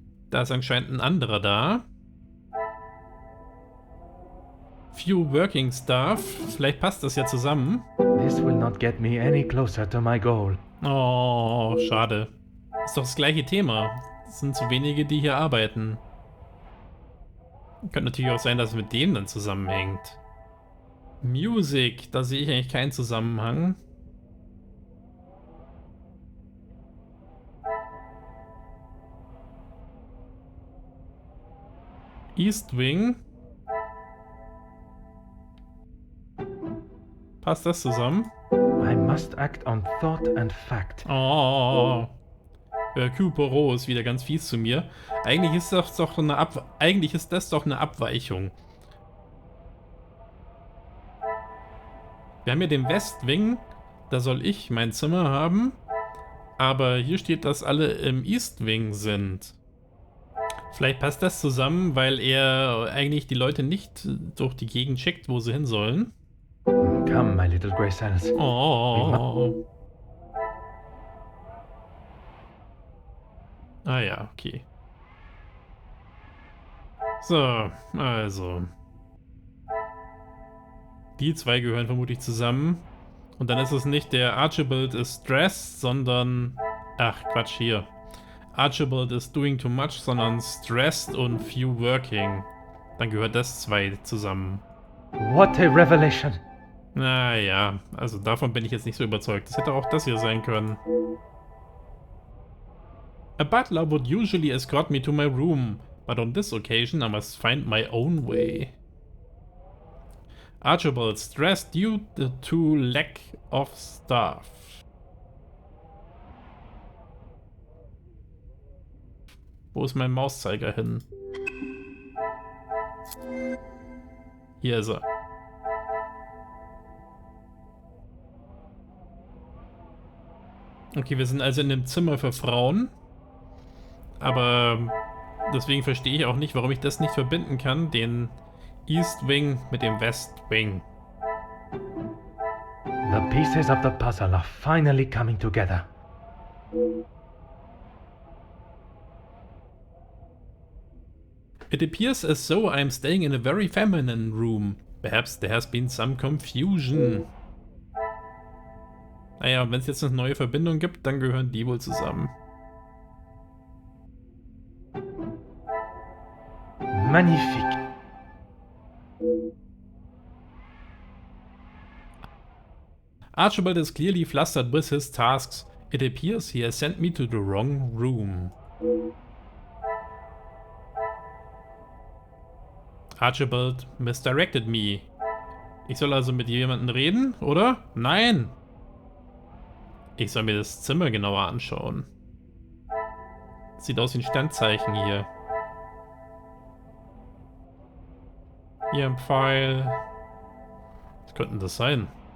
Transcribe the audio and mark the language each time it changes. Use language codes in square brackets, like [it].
[de] Da ist anscheinend ein anderer da. [en] Few working staff. [de] Vielleicht passt das ja zusammen. [en] This will not get me any closer to my goal. [de] Oh, schade. Ist doch das gleiche Thema. Es sind zu wenige, die hier arbeiten. Könnte natürlich auch sein, dass es mit dem dann zusammenhängt. Music, da sehe ich eigentlich keinen Zusammenhang. [en] East Wing. [de] Passt das zusammen? [en] I must act on thought and fact. Oh. [de] Hercule Poirot ist wieder ganz fies zu mir. Eigentlich ist das doch eine Abweichung. Wir haben hier den West Wing. Da soll ich mein Zimmer haben. Aber hier steht, dass alle im East Wing sind. Vielleicht passt das zusammen, weil er eigentlich die Leute nicht durch die Gegend schickt, wo sie hin sollen. [en] Come, my little grey cells. Oh. [de] Ah ja, okay. So, also. Die zwei gehören vermutlich zusammen. Und dann ist es nicht der [en] Archibald is stressed, [de] sondern... Ach, Quatsch, hier. [en] Archibald is doing too much, [de] sondern [en] stressed und few working. [de] Dann gehört das zwei zusammen. [en] What a revelation! [de] Naja, also davon bin ich jetzt nicht so überzeugt. Das hätte auch das hier sein können. [en] A butler would usually escort me to my room, but on this occasion I must find my own way. Archibald stressed due to lack of staff. [de] Wo ist mein Mauszeiger hin? Hier ist er. Okay, wir sind also in dem Zimmer für Frauen. Aber deswegen verstehe ich auch nicht, warum ich das nicht verbinden kann, den East Wing mit dem West Wing. [en] The pieces of the puzzle are finally coming together. It appears as though I am staying in a very feminine room. Perhaps there has been some confusion. [de] Naja, wenn es jetzt eine neue Verbindung gibt, dann gehören die wohl zusammen. [fr] Magnifique. [en] Archibald is clearly flustered with his tasks. It appears he has sent me to the wrong room. Archibald misdirected me. [de] Ich soll also mit jemandem reden, oder? Nein! Ich soll mir das Zimmer genauer anschauen. Sieht aus wie ein Standzeichen hier. Hier ein Pfeil. Was könnte das sein?